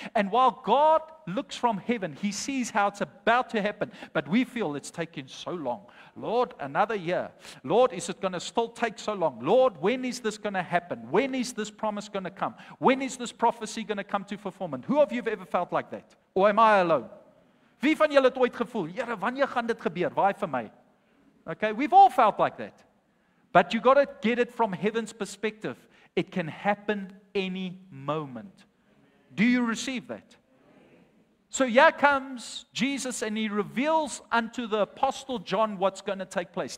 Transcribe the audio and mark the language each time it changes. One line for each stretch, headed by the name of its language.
English: And while God looks from heaven, He sees how it's about to happen, but we feel it's taking so long. Lord, another year. Lord, is it going to still take so long? Lord, when is this going to happen? When is this promise going to come? When is this prophecy going to come to fulfillment? Who of you have ever felt like that? Or am I alone?
Afrikaans: Wie van julle het ooit gevoel, Here, wanneer gaan dit gebeur? Waai vir my.
English: Okay, we've all felt like that. But you got to get it from heaven's perspective. It can happen any moment. Do you receive that? So here comes Jesus, and He reveals unto the Apostle John what's going to take place.